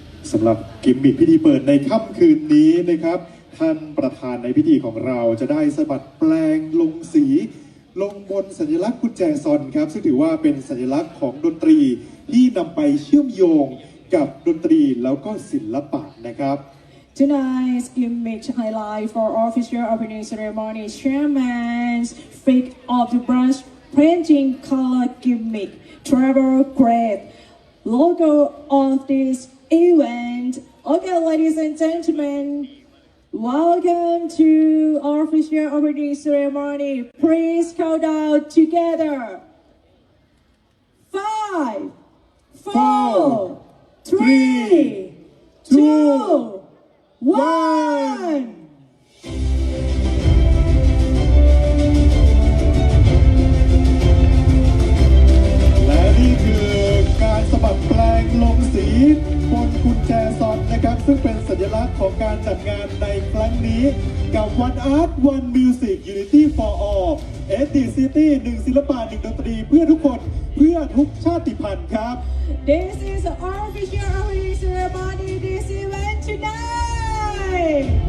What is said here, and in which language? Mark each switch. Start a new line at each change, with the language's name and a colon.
Thai: สำหรับกิมมิคพิธีเปิดในค่ำคืนนี้นะครับท่านประธานในพิธีของเราจะได้สะบัดแปลงลงสีลงบนสัญลักษณ์กุญแจซอนครับซึ่งถือว่าเป็นสัญลักษณ์ของดนตรีที่นำไปเชื่อมโยงกับดนตรีแล้วก็ศิลปะนะครับ
English: Tonight's gimmick highlight for official opening ceremony chairman's flick of the brush painting color gimmick travel great logo of this event. Okay, ladies and gentlemen, welcome to our official opening ceremony. Please count down together. 5, 4, 3, 2, 1.
Thai: และนี่คือการสะบัดแปลงลงสีบนกุญแจซอนนะครับซึ่งเป็นสัญลักษณ์ของการจัดงานในครั้งนี้กับ One Art One Music Unity for All SD City 1ศิลปะ1ดนตรีเพื่อทุกคนเพื่อทุกชาติพันธุ์ครับ
English: This is our official opening ceremony this event tonight.